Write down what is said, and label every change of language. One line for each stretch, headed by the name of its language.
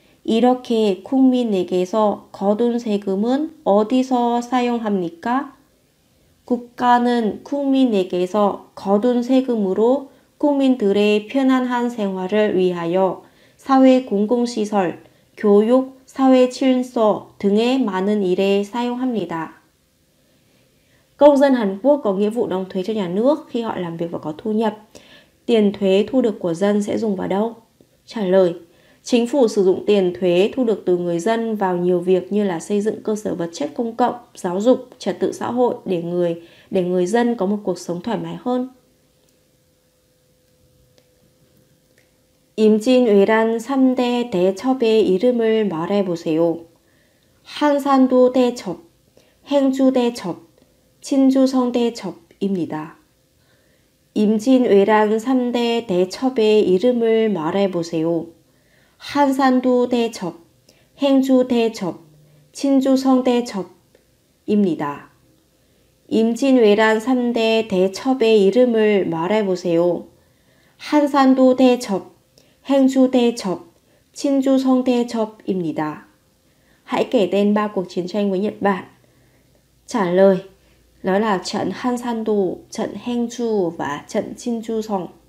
Korean: 이렇게 국민에게서 거둔 세금은 어디서 사용합니까? 국가는 국민에게서 거둔 세금으로 국민들의 편안한 생활을 위하여 사회 공공시설, 교육, 사회 질서 등의 많은 일에 사용합니다.
Vietnamese: Công dân Hàn Quốc có nghĩa vụ đóng thuế cho nhà nước khi họ làm việc và có thu nhập. Tiền thuế thu được của dân sẽ dùng vào đâu? Trả lời, chính phủ sử dụng tiền thuế thu được từ người dân vào nhiều việc như là xây dựng cơ sở vật chất công cộng, giáo dục, trật tự xã hội để người dân có một cuộc sống thoải mái hơn.
Korean: 임진왜란 3대 대첩의 이름을 말해보세요. 한산도 대첩, 행주 대첩, 친주성 대첩입니다. 임진왜란 3대 대첩의 이름을 말해보세요. 한산도 대첩, 행주 대첩, 친주성 대첩입니다. 임진왜란 3대 대첩의 이름을 말해보세요. 한산도 대첩, 행주 대첩, 친주성 대첩입니다.
Vietnamese: Hãy kể tên 3 cuộc chiến tranh với Nhật Bản. Trả lời, đó là trận Hansan도, trận Hengju và trận 친주성.